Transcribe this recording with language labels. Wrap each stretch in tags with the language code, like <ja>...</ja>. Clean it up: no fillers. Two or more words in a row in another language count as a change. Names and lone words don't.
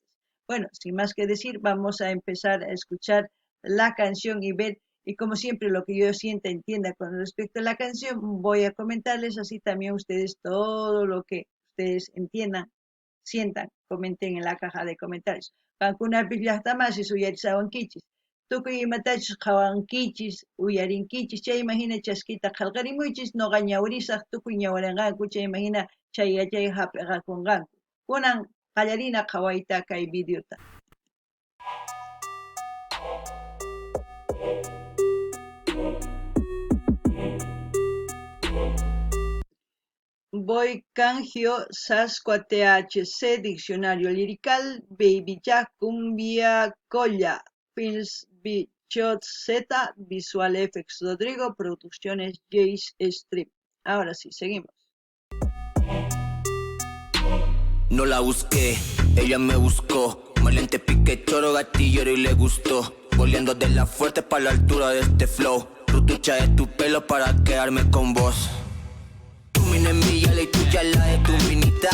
<es>Bueno, sin más que decir, vamos a empezar a escuchar la canción y ver, y como siempre lo que yo sienta, entienda con respecto a la canción, voy a comentarles así también ustedes todo lo que ustedes entiendan, sientan, comenten en la caja de comentarios.</es> <qu>Kankunapis llaqtamasis uyarisawankichis. Tukuy imatachus qhawankichis, uyarinkichis, chay imagina chaskita qillqarimuychis, noqa ñawirisaq tukuy ñawirinqanku, chay imagina chay yachay hap'iqakunqanku. Kunan qallarina qhawayta kay videota. Boy Cangio Sasqua THC Diccionario Lirical Baby Jack Cumbia Colla Pils Bichot Z Visual Effects Rodrigo Producciones Jace Strip.</qu> <es>Ahora sí, seguimos. No la busqué, ella me buscó. Maleante pique, choro, gatillero y le gustó. Volviendo de la fuerte para la altura de este flow. Rutucha de tu pelo para quedarme con vos. Tu mina es mi yala y tuya la de tu minita.</es>